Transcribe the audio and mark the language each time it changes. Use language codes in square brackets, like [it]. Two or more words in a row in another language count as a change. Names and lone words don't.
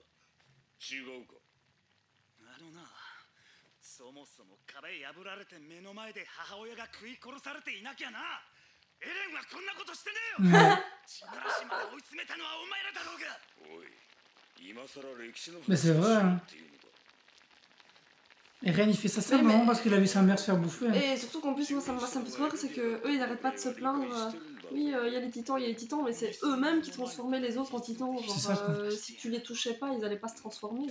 [ja] 違うか。あのな、そもそも壁破られて目の前で母親が食い殺されていなきゃな、エレンはこんなことしてねえよ。血ならしまで追い詰めたのはお前らだろうが。おい、今さら歴史の [fr] Mais c'est vrai, hein. Et Ren il fait ça seulement parce qu'il a vu sa mère se faire bouffer. Hein. Et surtout qu'en plus, moi ça me fait trop rire, c'est que eux ils arrêtent pas de se plaindre. Oui, il y a les titans, mais c'est eux-mêmes qui transformaient les autres en titans. Genre, ça, si tu les touchais pas, ils allaient pas se transformer.